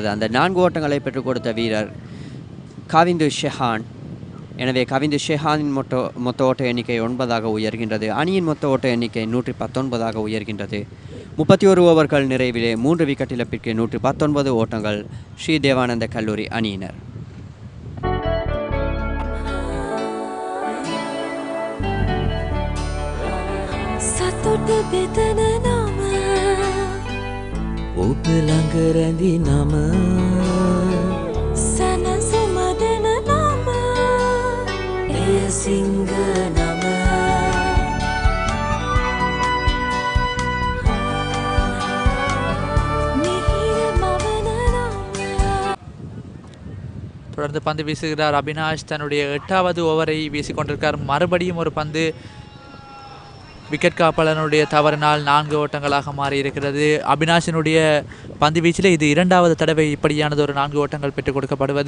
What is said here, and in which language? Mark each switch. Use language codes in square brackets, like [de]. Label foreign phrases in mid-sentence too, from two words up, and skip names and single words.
[ta] அந்த 4 ஓட்டங்களை பெற்றுக் கொடுத்த வீரர் கவிந்து ஷெஹான். எனவே கவிந்து ஷெஹானின் மொத்த ஓட்ட எண்ணிக்கை 9ஆக உயர்கின்றது. அணியின் மொத்த ஓட்ட எண்ணிக்கை 119ஆக உயர்கின்றது. 31 ஓவர்கள் நிறைவிலே 3 விக்கெட் இழப்பிற்கு 119 ஓட்டங்கள் ஸ்ரீ தேவானந்த கல்லூரி அணியினர். [si] සතුට බෙදන නම ඔබ ළඟ රැඳි නම සැනසුම දෙන නම එය සිංහ නම මිහිර මවන නම. [ta] தொடர்ந்து பந்து வீசுகிறார் அபினாஷ். தன்னுடைய 8வது ஓவரை வீசிக்கொண்டிருக்கார். மறுபடியும் ஒரு பந்து விக்கெட் காப்பாளனுடைய தவறினால் 4 ஓட்டங்களாக மாறியிருக்கிறது. அபினாஷினுடைய பந்து வீச்சில் இது 2வது தடவை இப்படியானது ஒரு 4 ஓட்டங்கள் பெற்றுக் கொடுக்கப்படுவது.